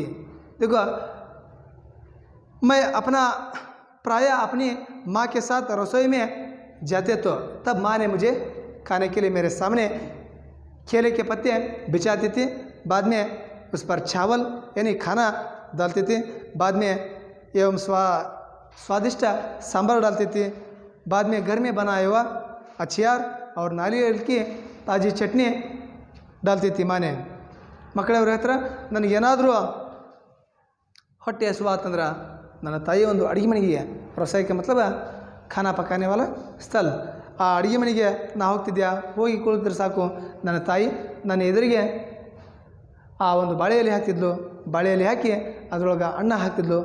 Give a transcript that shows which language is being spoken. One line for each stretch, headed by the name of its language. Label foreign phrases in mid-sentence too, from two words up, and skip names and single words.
Hindi: देखो, मैं अपना प्रायः अपनी माँ के साथ रसोई में जाते तो तब माँ ने मुझे खाने के लिए मेरे सामने केले के पत्ते बिछाती थी, बाद में उस पर चावल यानी खाना डालती थी, बाद में एवं स्वादिष्ट सांभर डालती थी, बाद में घर में बनाया हुआ अचार और नारियल की ताज़ी चटनी डालती थी माँ ने।
Kannada: ಮಕ್ಕಳೇ, ಅವ್ರ ಹತ್ರ ನನಗೇನಾದರೂ ಹೊಟ್ಟೆ ಹಸುವಾತಂದ್ರೆ ನನ್ನ ತಾಯಿ ಒಂದು ಅಡುಗೆ ಮನೆಗೆ ರಸೋಯಿಗೆ
Hindi: मतलब खाना पकाने वाला
Kannada: ಸ್ಥಳ ಆ ಅಡುಗೆ ಮನೆಗೆ ನಾ ಹೋಗ್ತಿದ್ಯಾ, ಹೋಗಿ ಕುಳಿತರೆ ಸಾಕು ನನ್ನ ತಾಯಿ ನನ್ನ ಎದುರಿಗೆ ಆ ಒಂದು ಬಾಳೆ ಎಲೆ ಹಾಕ್ತಿದ್ಲು, ಬಾಳೆ ಎಲೆ ಹಾಕಿ ಅದರೊಳಗೆ ಅನ್ನ ಹಾಕ್ತಿದ್ಲು.